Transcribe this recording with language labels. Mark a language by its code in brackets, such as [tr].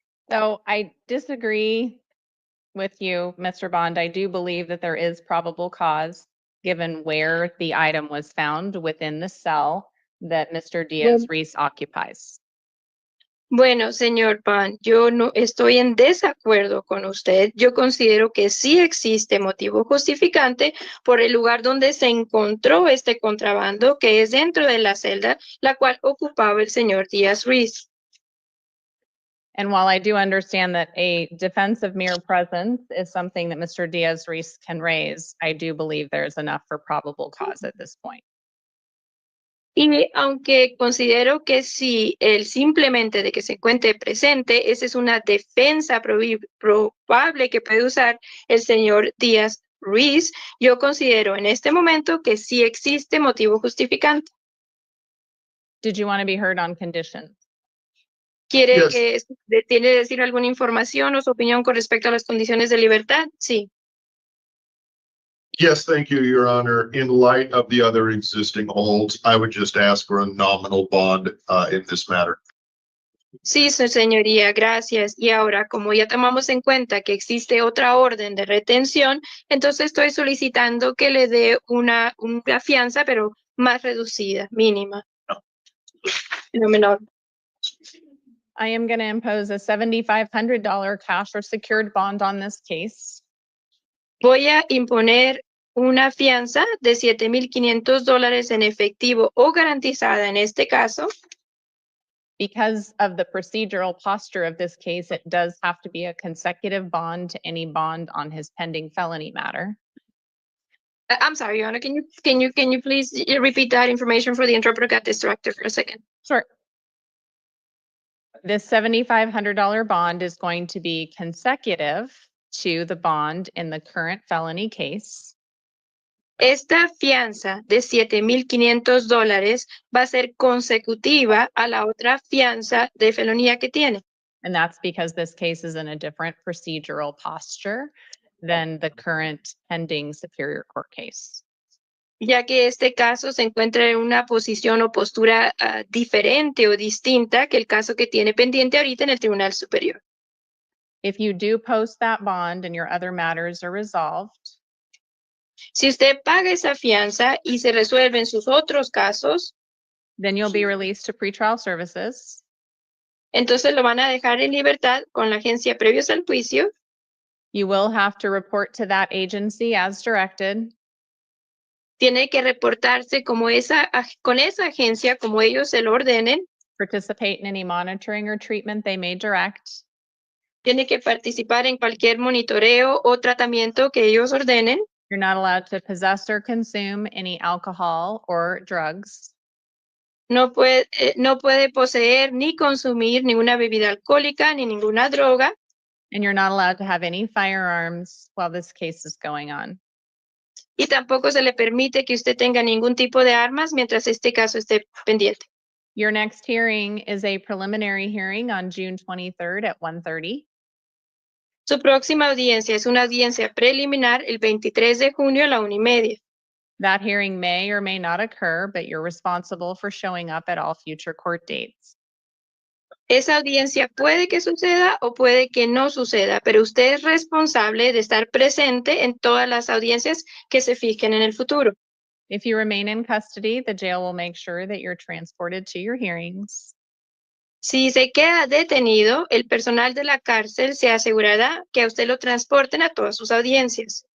[en] So I disagree with you, Mr. Bond. I do believe that there is probable cause, given where the item was found within the cell that Mr. Diaz-Reese occupies. [es] Bueno, señor Pan, yo no estoy en desacuerdo con usted. Yo considero que sí existe motivo justificante por el lugar donde se encontró este contrabando, que es dentro de la celda, la cual ocupaba el señor Díaz-Reese. [en] And while I do understand that a defense of mere presence is something that Mr. Diaz-Reese can raise, I do believe there's enough for probable cause at this point. [es] Y aunque considero que si el simplemente de que se encuentre presente, esa es una defensa probable que puede usar el señor Díaz-Reese, yo considero en este momento que sí existe motivo justificante. [en] Did you want to be heard on conditions? [es] ¿Quiere [en] Yes. [es] que tiene que decir alguna información o su opinión con respecto a las condiciones de libertad? Sí. [en] Yes, thank you, Your Honor. In light of the other existing holds, I would just ask for a nominal bond in this matter. [es] Sí, su señoría, gracias. Y ahora, como ya tomamos en cuenta que existe otra orden de retención, entonces estoy solicitando que le dé una fianza, pero más reducida, mínima. No menor. [en] I am going to impose a $7,500 cash or secured bond on this case. [es] Voy a imponer una fianza de $7,500 en efectivo o garantizada en este caso. [en] Because of the procedural posture of this case, it does have to be a consecutive bond to any bond on his pending felony matter. I'm sorry, Your Honor, can you please repeat that information for the interpreter? Got distracted for a second. Sure. This $7,500 bond is going to be consecutive to the bond in the current felony case. [es] Esta fianza de $7,500 va a ser consecutiva a la otra fianza de felonía que tiene. [en] And that's because this case is in a different procedural posture than the current pending Superior Court case. [es] Ya que este caso se encuentra en una posición o postura diferente o distinta que el caso que tiene pendiente ahorita en el Tribunal Superior. [en] If you do post that bond and your other matters are resolved, [es] Si usted paga esa fianza y se resuelven sus otros casos, [en] then you'll be released to pretrial services. [es] entonces lo van a dejar en libertad con la agencia previos al juicio. [en] You will have to report to that agency as directed. [es] Tiene que reportarse con esa agencia como ellos se lo ordenen. [en] Participate in any monitoring or treatment they may direct. [es] Tiene que participar en cualquier monitoreo o tratamiento que ellos ordenen. [en] You're not allowed to possess or consume any alcohol or drugs. [es] No puede poseer ni consumir ninguna bebida alcohólica ni ninguna droga. [en] And you're not allowed to have any firearms while this case is going on. [es] Y tampoco se le permite que usted tenga ningún tipo de armas mientras este caso esté pendiente. [en] Your next hearing is a preliminary hearing on June 23rd at 1:30. [es] Su próxima audiencia es una audiencia preliminar el 23 de junio a la 1:30. [en] That hearing may or may not occur, but you're responsible for showing up at all future court dates. [es] Esa audiencia puede que suceda o puede que no suceda, pero usted es responsable de estar presente en todas las audiencias que se fijen en el futuro. [en] If you remain in custody, the jail will make sure that you're transported to your hearings. [es] Si se queda detenido, el personal de la cárcel se asegurará que a usted lo transporten a todas sus audiencias.